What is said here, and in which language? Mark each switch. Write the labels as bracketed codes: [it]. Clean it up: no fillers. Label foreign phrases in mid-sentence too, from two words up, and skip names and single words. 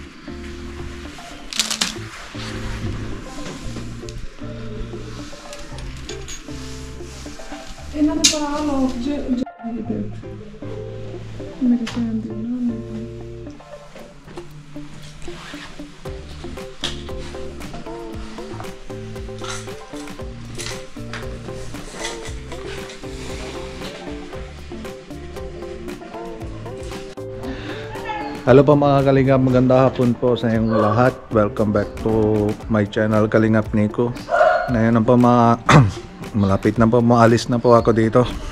[pa] ਇਹਨਾਂ ਦੇ ਭਰਾ ਲੋਕ ਮੇਰੇ ਭੈਣ ਦੀ ਨਾ [tl] Hello po mga Kalingap, maganda hapon po sa inyong lahat. [en] Welcome back to my channel Kalingap Nico. [tl] Ngayon na po malapit na po, maalis na po ako dito.